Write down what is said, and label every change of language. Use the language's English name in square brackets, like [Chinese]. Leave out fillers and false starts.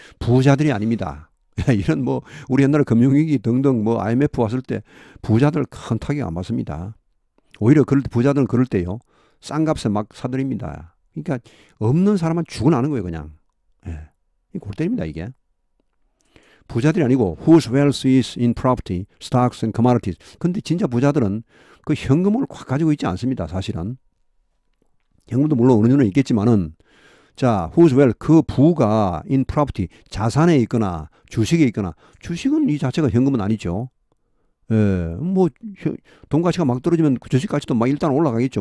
[Korean] 부자들이 아닙니다. 이런 뭐 우리 옛날에 금융위기 등등 뭐 IMF 왔을 때 부자들 큰 타격 안 받습니다. 오히려 부자들은 그럴 때요. 싼 값에 막 사들입니다. 그러니까 없는 사람은 죽어나는 거예요, 그냥. 이 골 때립니다, 이게. 부자들이 아니고 [English] whose wealth is in property, stocks and commodities. [Korean] 근데 진짜 부자들은 그 현금을 확 가지고 있지 않습니다, 사실은. 현금도 물론 어느 정도는 있겠지만은 자, [English] whose wealth, [Korean] 그 부가 [English] in property, [Korean] 자산에 있거나 주식에 있거나 주식은 이 자체가 현금은 아니죠. 뭐 돈 가치가 막 떨어지면 그 주식 가치도 막 일단 올라가겠죠.